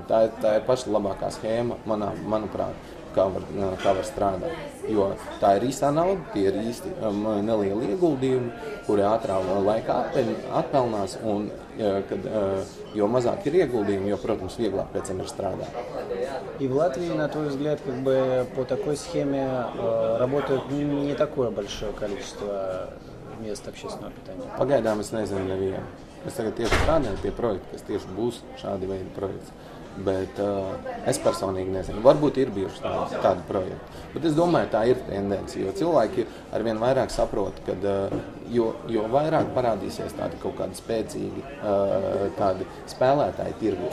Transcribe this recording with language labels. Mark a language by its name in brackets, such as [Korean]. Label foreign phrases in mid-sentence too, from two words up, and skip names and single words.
[Latvian] Tā ir paša labākā schēma, manuprāt, kā var strādāt. Jo tā ir īstā nauda, tie ir īsti nelieli ieguldījumi, kuri ātrā laikā atpelnās, un jo mazāk ir ieguldījumi, jo, protams, vieglāk pēc tam ir strādāt. [Russian] И в Латвии, на твой взгляд, как бы по такой схеме работают не такое большое количество мест общественного питания? [Latvian] Pagaidām es nezinu nevienu. Es tagad tieši strādāju pie projekta, kas tieši būs šādi veidi projekts. Bet es personīgi nezinu. Varbūt ir bijuši tādi projekti. Bet es domāju, tā ir tendence, jo cilvēki arvien vairāk saprot, ka jo vairāk parādīsies tādi kaut kādi spēcīgi tādi spēlētāji tirgu.